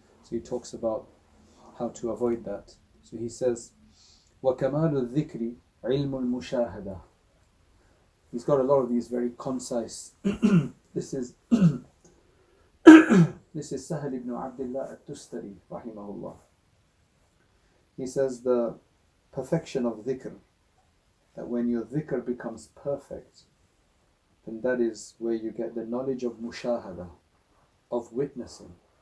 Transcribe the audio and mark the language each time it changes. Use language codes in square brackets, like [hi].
[en] So he talks about how to avoid that. So he says, [ar] وَكَمَالُ الذِّكْرِ عِلْمُ الْمُشَاهَدَةِ. [en] He's got a lot of these very concise. This is Sahal ibn Abdullah at-Tustari, rahimahullah. He says the perfection of dhikr, that when your dhikr becomes perfect, then that is where you get the knowledge of mushahada, of witnessing.